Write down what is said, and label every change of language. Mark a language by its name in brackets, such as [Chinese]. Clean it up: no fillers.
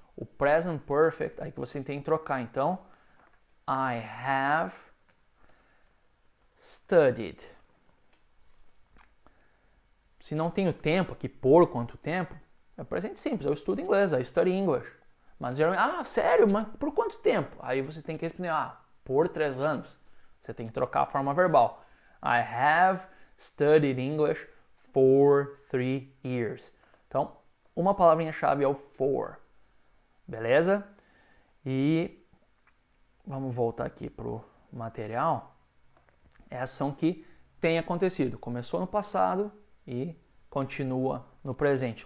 [Portuguese] O present perfect, aí que você tem que trocar. Então, [English] I have studied. [Portuguese] Se não tem o tempo aqui, por quanto tempo, é presente simples, eu estudo inglês, [English] I study English. [Portuguese] Mas geralmente, sério, mas por quanto tempo? Aí você tem que responder, por 3 anos. Você tem que trocar a forma verbal. [English] I have studied English for 3 years. [Portuguese] Então, uma palavrinha-chave é o for. Beleza? E vamos voltar aqui para o material. É a ação que tem acontecido. Começou no passado e continua no presente.